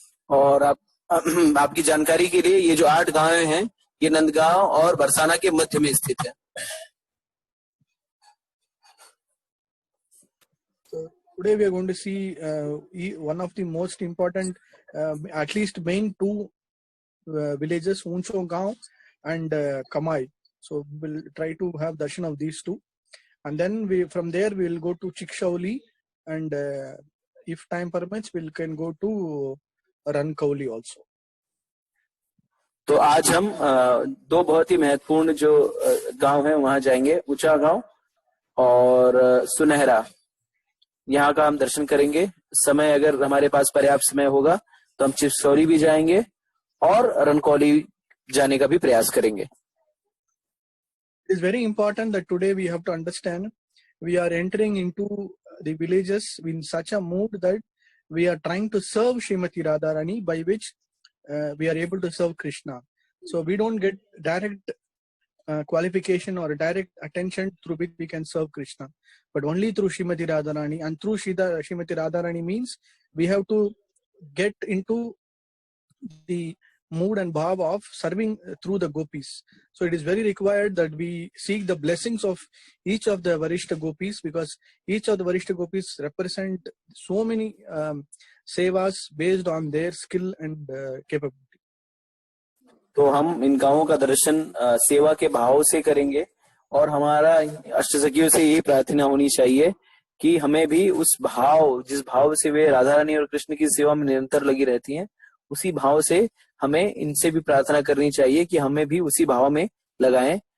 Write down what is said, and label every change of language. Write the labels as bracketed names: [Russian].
[Hindi] और आपकी जानकारी के लिए ये जो 8 गांव हैं ये नंदगांव और बरसाना के मध्य में स्थित है। [English] So today we are going to see one of the most important, at least main 2 villages, Uncho Gaon and Kamai. So we'll try to have darshan of these 2, and then from there we will go to Chikshauli, and if time permits we can go to Rankauli also. [Hindi] तो आज हम 2 बहुत ही महत्वपूर्ण जो गांव हैं वहां जाएंगे, ऊंचा गांव और सुनहरा। यहाँ का हम दर्शन करेंगे। समय अगर हमारे पास पर्याप्त समय होगा तो हम चिक्सौली भी जाएंगे और रनकौली जाने का भी प्रयास करेंगे। [English] It is very important that today we have to understand we are entering into the villages in such a mood that we are trying to serve Srimati Radharani, by which we are able to serve Krishna. So we don't get direct qualification or direct attention through which we can serve Krishna, but only through Srimati Radharani. And through Srimati Radharani means we have to get into the mood and bhav of serving through the gopis. So it is very required that we seek the blessings of each of the Varishta gopis, because each of the Varishta gopis represent so many sevas based on their skill and capability. [Hindi] तो हम इन गांवों का दर्शन सेवा के भाव से करेंगे और हमारा अष्टसखियों से यही प्रार्थना होनी चाहिए कि हमें भी उस भाव, जिस भाव से वे राधा रानी और कृष्ण की सेवा में निरंतर लगी रहती हैं, उसी भाव से हमें इनसे भी प्रार्थना करनी चाहिए कि हमें भी उसी भाव में लगाएं।